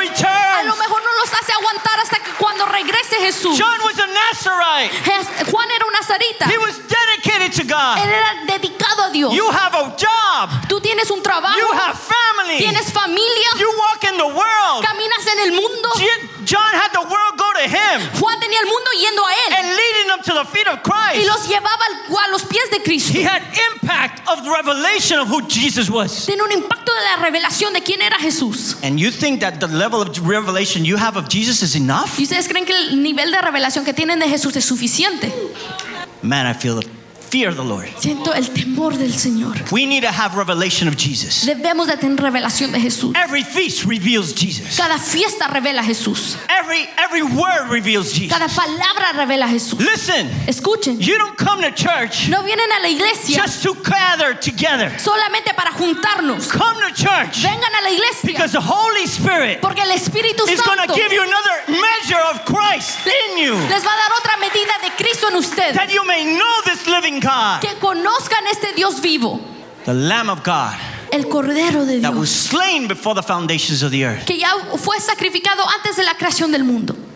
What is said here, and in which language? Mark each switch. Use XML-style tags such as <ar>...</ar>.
<es>A lo</es> <en>returns.</en> <es>mejor no los hace aguantar hasta que cuando regrese Jesús.</es> <en>John was a Nazarite.</en> <es>Juan era un nazarita.</es> <en>He was dedicated to God.</en> <es>Él era dedicado a Dios.</es> <en>You have a job.</en> <es>Tú tienes un trabajo.</es> <en>You have family.</en> <es>Tienes familia.</es> <en>You walk in the world.</en> <es>Caminas en el mundo.</es> <en>John had the world go to him</en> <es>Juan tenía el mundo yendo a él</es> <en>and leading them to the feet of</en> <es>y</es> <en>Christ.</en> <es>los llevaba a los pies de Cristo.</es> <en>He had impact of the revelation of who Jesus was.</en> <es>Tiene un impacto de la revelación de quién era Jesús.</es> <en>And you think that the level of revelation you have of Jesus is enough?</en> <es>¿Y ustedes creen que el nivel de revelación que tienen de Jesús es suficiente?</es> <en>Man, I feel the fear of the Lord.</en> <es>Siento el temor del Señor.</es> <en>We need to have revelation of Jesus.</en> <es>Debemos de tener revelación de Jesús.</es> <en>Every feast reveals Jesus.</en> <es>Cada fiesta revela a Jesús.</es> <en>Every word reveals Jesus.</en> <es>Cada palabra revela a Jesús.</es> <en>Listen,</en> <es>Escuchen,</es> <en>you don't come to church</en> <es>no vienen a la iglesia</es> <en>just to gather together.</en> <es>solamente para juntarnos.</es> <en>Come to church</en> <es>Vengan a la iglesia</es> <en>because the Holy Spirit</en> <es>porque el Espíritu</es> <en>is going</en> <es>Santo</es> <en>to give you another measure of Christ in you,</en> <es>les va a dar otra medida de Cristo en ustedes.</es> <en>that you may know this living God,</en> <es>Que conozcan este Dios vivo,</es> <en>the Lamb of God</en> <es>el Cordero de</es> <en>that was</en> <es>Dios,</es> <en>slain before the foundations of the earth.</en> <es>que ya fue sacrificado antes de la creación del mundo.</es>